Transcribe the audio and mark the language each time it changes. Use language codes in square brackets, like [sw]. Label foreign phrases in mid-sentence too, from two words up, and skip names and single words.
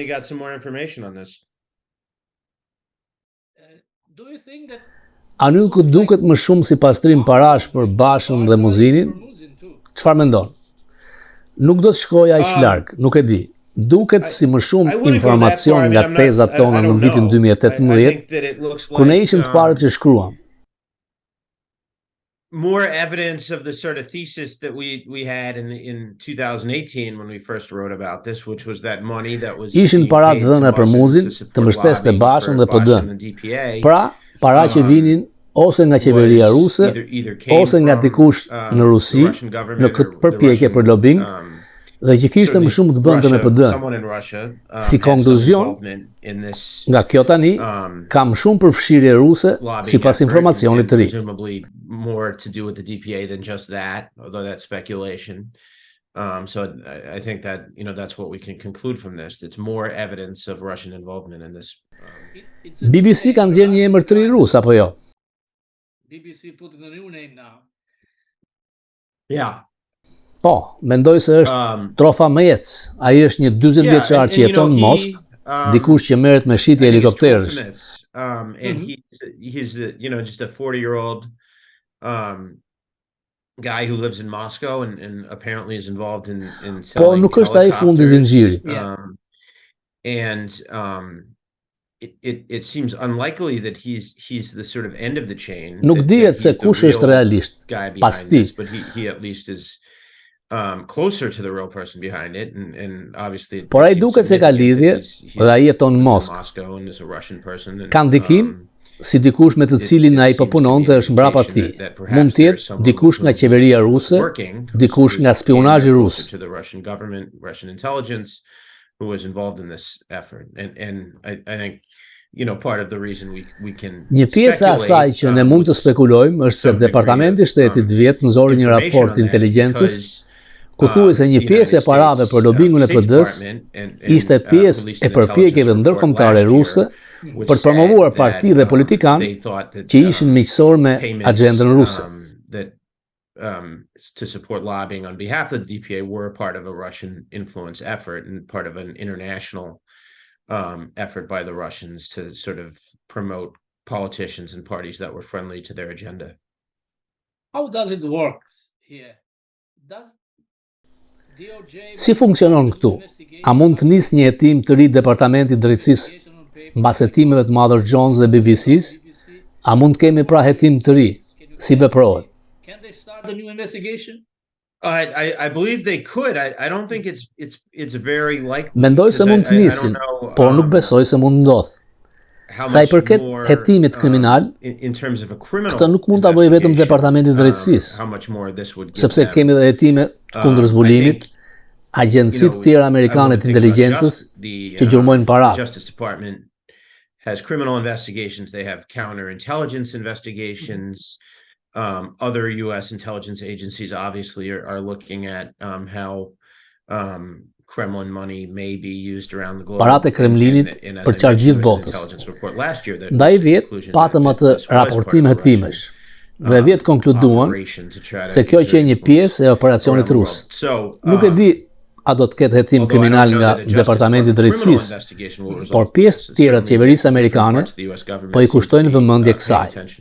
[sq] A nuk duket më shumë si pastrim parash për Bashën dhe Muzinin? Çfarë mendon? Nuk do të shkoj aq larg, nuk e di. Duket si më shumë informacion nga tezat tona në vitin 2018, kur ne ishim të parët që shkruam. [en] More evidence of the sort of thesis that we had in 2018 when we first wrote about this, which was that money that was [sq] ishin para të dhëna për Muzin, të mbështeste Bashën dhe PD-n. Pra, para që vinin ose nga qeveria ruse, ose nga dikush në Rusi, në këtë përpjekje për lobbying, dhe që kishte më shumë të bënte me PD-n. Si konkluzion, nga kjo tani, kam shumë përfshirje ruse sipas informacionit të ri. [en] More to do with the DPA than just that, although that's speculation. So I think that, that's what we can conclude from this. It's more evidence of Russian involvement in this. [sq] BBC ka nxjerrë një emër të ri rus, apo jo? [en] BBC put in a new name now. Yeah. [sq] Po, mendoj se është Trofa Mejec. Ai është një 40 vjeçar që jeton në Moskë, dikush që merret me shitje helikopterësh. [en] And he's just a 40-year-old guy who lives in Moscow and apparently is involved in selling. [sq] Po, nuk është ai fundi i zinxhirit. [en] And it seems unlikely that he's the sort of end of the chain. [sq] Nuk dihet se kush është realisht pas tij, [en] but he at least is closer to the real person behind it, and obviously. [sq] Por ai duket se ka lidhje dhe ai jeton në Moskë. Ka ndikim si dikush me të cilin ai po punonte është mbrapa tij. Mund të jetë dikush nga qeveria ruse, dikush nga spionazhi rus. [en] Who was involved in this effort, and I think part of the reason we can. [sq] Një pjesë e asaj që ne mund të spekulojmë është se Departamenti i Shtetit vjet nxori një raport inteligjencës ku thuhet se një pjesë e parave për lobingun e PD-s ishte pjesë e përpjekjeve ndërkombëtare ruse për të promovuar parti dhe politikanë që ishin miqësor me agjendën ruse. [en] To support lobbying on behalf of the DPA were a part of a Russian influence effort and part of an international effort by the Russians to sort of promote politicians and parties that were friendly to their agenda. How does it work here? [sq] Si funksionon këtu? A mund të nisë një hetim të ri Departamenti i Drejtësisë mbas hetimeve të Mother Jones dhe BBC-s? A mund të kemi pra hetim të ri? Si veprohet? [en] Can they start a new investigation? I believe they could. I don't think it's very likely. [sq] Mendoj se mund të nisin, por nuk besoj se mund ndodh. Sa i përket hetimit kriminal, këtë nuk mund ta bëjë vetëm Departamenti i Drejtësisë, sepse kemi edhe hetime kundër zbulimit, agjenci të tjera amerikane të inteligjencës që gjurmojnë paratë. [en] Justice Department has criminal investigations, they have counterintelligence investigations. Other U.S. intelligence agencies obviously are looking at how Kremlin money may be used around the globe. [sq] Paratë e Kremlinit për qarë gjithë botës. Ndaj vjet patëm atë raportim hetimesh dhe vjet konkluduan se kjo që e një pjesë e operacionit rus. Nuk e di a do të ketë hetim kriminal nga Departamenti i Drejtësisë, por pjesë të tjera të qeverisë amerikane po i kushtojnë vëmendje kësaj.